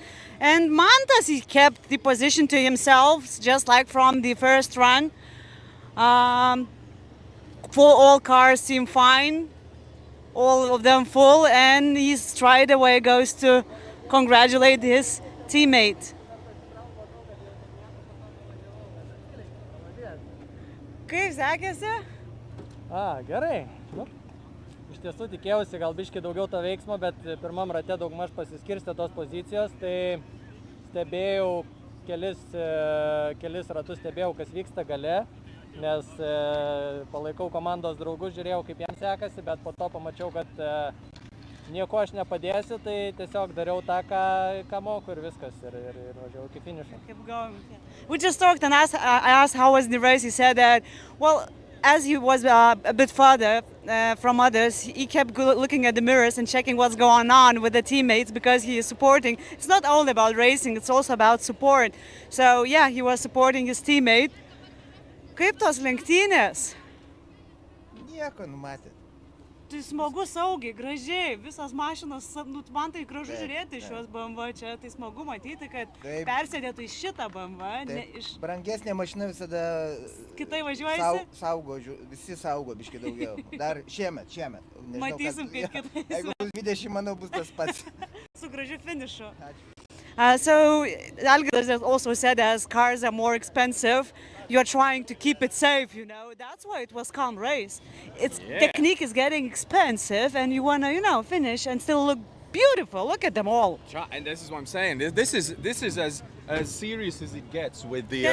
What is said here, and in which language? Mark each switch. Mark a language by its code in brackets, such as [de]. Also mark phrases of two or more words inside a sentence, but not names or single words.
[en] And Mantas, he kept the position to himself, just like from the first run. All cars seem fine, all of them full, and he straight away goes to congratulate his teammate. [lt] Kaip sekėsi? Gerai. Iš tiesų tikėjausi gal biškai daugiau to veiksmo, bet pirmam rate daugmaž pasiskirstė tos pozicijos, tai stebėjau kelis ratus, stebėjau, kas vyksta gale, nes palaikau komandos draugus, žiūrėjau, kaip jam sekasi, bet po to pamačiau, kad nieko aš nepadėsiu, tai tiesiog dariau tą, ką moku ir viskas, ir važiavau iki finišo. [en] We just talked and I asked how was the race. He said that, well, as he was a bit further from others, he kept looking at the mirrors and checking what's going on with the teammates because he is supporting. It's not only about racing, it's also about support. So yeah, he was supporting his teammate. [lt] Kaip tos lenktynės? Nieko, numatėt. Tai smagu, saugiai, gražiai, visas mašinas, man tai gražu žiūrėti šios BMW čia, tai smagu matyti, kad persėdėtų į šitą BMW. Brangesnė mašina visada kitai važiuojasi? Saugo, visi saugo biškai daugiau. Dar šiemet. Matysim, kaip kitais. Jeigu bus 20, manau, bus tas pats. Su gražiu finišu. [en] So, Algirdas also said as cars are more expensive, you're trying to keep it safe, you know. That's why it was calm race. Technique is getting expensive and you want to, finish and still look beautiful. Look at them all. And this is what I'm saying. This is as serious as it gets with the...